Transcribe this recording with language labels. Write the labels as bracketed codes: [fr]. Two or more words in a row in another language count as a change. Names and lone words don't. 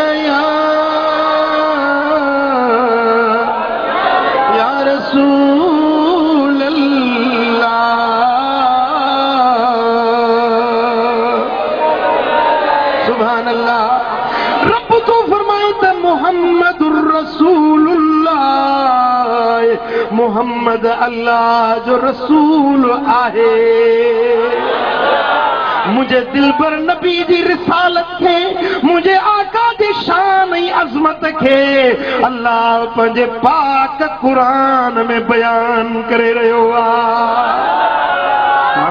[ar] يا رسول الله سبحان الله [sd] रब तो फरमाए त [ar] मुहम्मदुर [sd] रसूलुल्लाह मुहम्मद अल्लाह जो रसूल आहे मुझे दिलबर नबी जी रिसालत खे मुझे आका जी शान ऐं अज़मत खे अल्लाह पंहिंजे पाक क़ुरान में बयान करे रहियो आहे